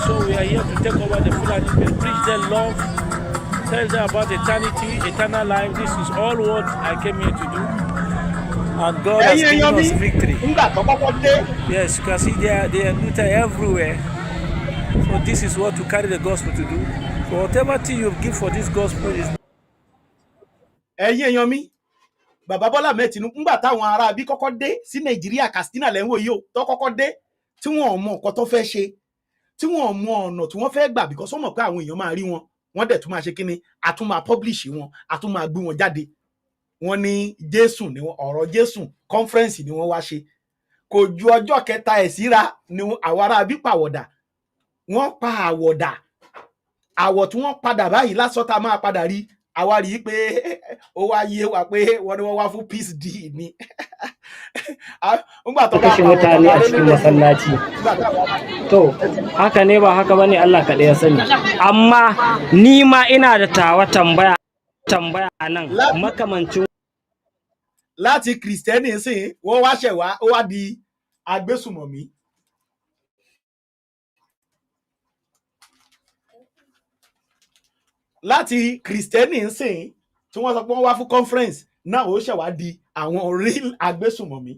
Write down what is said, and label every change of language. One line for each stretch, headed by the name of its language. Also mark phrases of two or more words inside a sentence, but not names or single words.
English: So we are here to take over the Fulani, preach their love, tell them about eternity, eternal life. This is all what I came here to do, and God has given us victory. Yes, you can see they are everywhere. So this is what to carry the gospel to do. So whatever thing you give for this gospel is.
Yoruba: Ẹ̀yin èèyàn mi, bàbá Bọ́lá Ahmed Tinubu ńgbà táwọn ará bí kọ́kọ́ dé sí Nàìjíríà Katsina lẹ́wọ̀n yìí ó tó kọ́kọ́ dé tí wọ́n mọ nǹkan tó fẹ́ ṣe, tí wọ́n mọ ọ̀nà tí wọ́n fẹ́ gbà because wọ́n mọ̀ pé àwọn èèyàn máa rí wọn, wọ́n dẹ̀ tún máa ṣe kíni, a tún máa publish wọn, a tún máa gbé wọn jáde. Wọ́n ní Jésù ni ọ̀rọ̀ Jésù conference ni wọ́n wá ṣe. Kò ju ọjọ́ kẹta ẹ̀ síra ni àwọn ará bí pàwọ̀dà. Wọ́n pa àwọ̀dà. Àwọ̀ tí wọ́n padà báyìí lásán tá máa padà rí. Àwa rí pé ó wá yé wa pé wọ́n ní wọ́n wá fún
English: peace deal
Yoruba: ni. Ńgbà tó bá
Hausa: kashe mutane a cikin masallaci. To, haka ne ba haka bane Allah kaɗai ya sani. Amma ni ma ina da tawa tambaya nan makamancin
Yoruba: láti Kristẹni sìn wọ́n wá ṣẹ̀ wá ó wá di agbésùmọ̀mí. Láti Kristẹni sìn tí wọ́n sọ pé wọ́n wá fún conference náà ó ṣẹ̀ wá di àwọn real agbésùmọ̀mí.